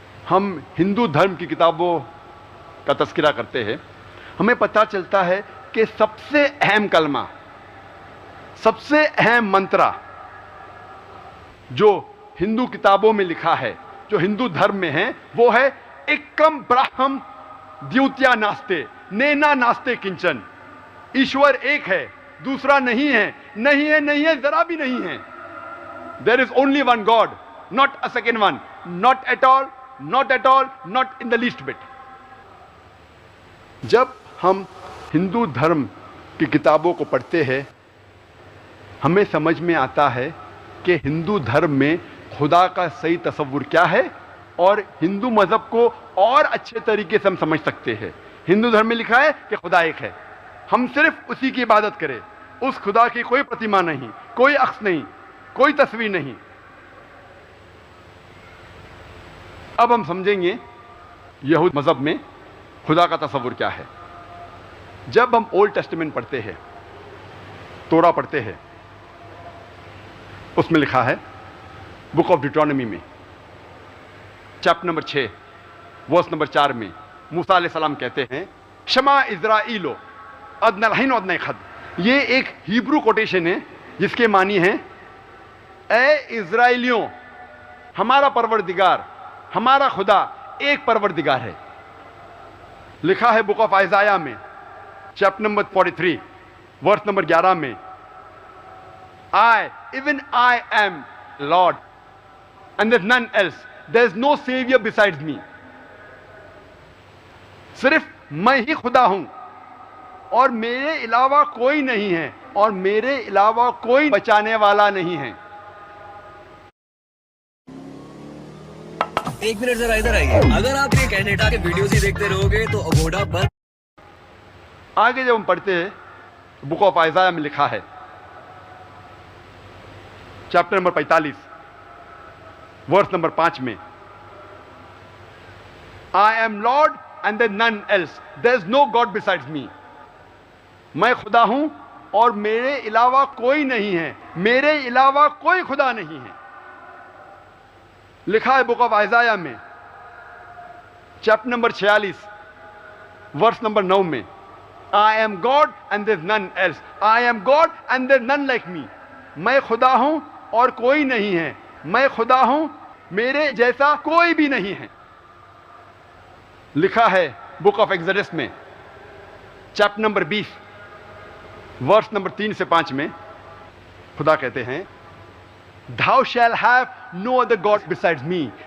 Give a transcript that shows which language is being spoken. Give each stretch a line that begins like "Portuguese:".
Urdu: ہم ہندو دھرم کی کتابوں کا تذکرہ کرتے ہیں ہمیں پتہ چلتا ہے کہ سب سے اہم کلمہ، سب سے اہم منترا جو ہندو کتابوں میں لکھا ہے، جو ہندو دھرم میں ہے، وہ ہے
Sanskrit: ایکم براہم دیوتیا ناستے نینا ناستے کنچن.
Urdu: ایشور ایک ہے، دوسرا نہیں ہے، نہیں ہے، نہیں ہے، ذرا بھی نہیں ہے.
English: There is only one God, not a second one, not at all, not at all, not in the least bit.
Urdu: جب ہم ہندو دھرم کی کتابوں کو پڑھتے ہیں ہمیں سمجھ میں آتا ہے کہ ہندو دھرم میں خدا کا صحیح تصور کیا ہے اور ہندو مذہب کو اور اچھے طریقے سے ہم سمجھ سکتے ہیں. ہندو دھرم میں لکھا ہے کہ خدا ایک ہے، ہم صرف اسی کی عبادت کریں، اس خدا کی کوئی پرتیما نہیں، کوئی عکس نہیں، کوئی تصویر نہیں. اب ہم سمجھیں گے یہود مذہب میں خدا کا تصور کیا ہے. جب ہم اولڈ ٹیسٹمنٹ پڑھتے ہیں، تورا پڑھتے ہیں، اس میں لکھا ہے بک آف ڈیوٹرانومی میں چیپٹر نمبر 6 ورس نمبر 4 میں موسیٰ علیہ السلام کہتے ہیں
Hebrew: شما اسرائیلو ادنی الحین و ادنی خد.
Urdu: یہ ایک ہیبرو کوٹیشن ہے جس کے معنی ہیں اے اسرائیلیوں، ہمارا پروردگار، ہمارا خدا ایک پروردگار ہے. لکھا ہے بک آف آئزایا میں چیپٹر نمبر 43 ورس نمبر 11 میں
English: even I am Lord and there's none else, there's no savior besides me.
Urdu: صرف میں ہی خدا ہوں اور میرے علاوہ کوئی نہیں ہے اور میرے علاوہ کوئی بچانے والا نہیں ہے. ایک منٹ ذرا ادھر آئیے. اگر آپ یہ کینیڈا کے ویڈیوز ہی دیکھتے رہو گے تو اگوڈا پر آگے جب ہم پڑھتے ہیں بک آف آئزایا میں لکھا ہے چیپٹر نمبر 45 ورس نمبر 5 میں
English: I am Lord and there's none else, there's no God besides me.
Urdu: میں خدا ہوں اور میرے علاوہ کوئی نہیں ہے، میرے علاوہ کوئی خدا نہیں ہے. لکھا ہے بک آف آئزایا میں چیپٹر نمبر 46 ورس نمبر 9 میں
English: I am God and there's none else, I am God and there's none like me.
Urdu: میں خدا ہوں اور کوئی نہیں ہے، میں خدا ہوں، میرے جیسا کوئی بھی نہیں ہے. لکھا ہے بک آف ایکسوڈس میں چیپٹر نمبر 20 ورس نمبر 3 سے 5 میں خدا کہتے ہیں
English: Thou shalt have no other God besides me.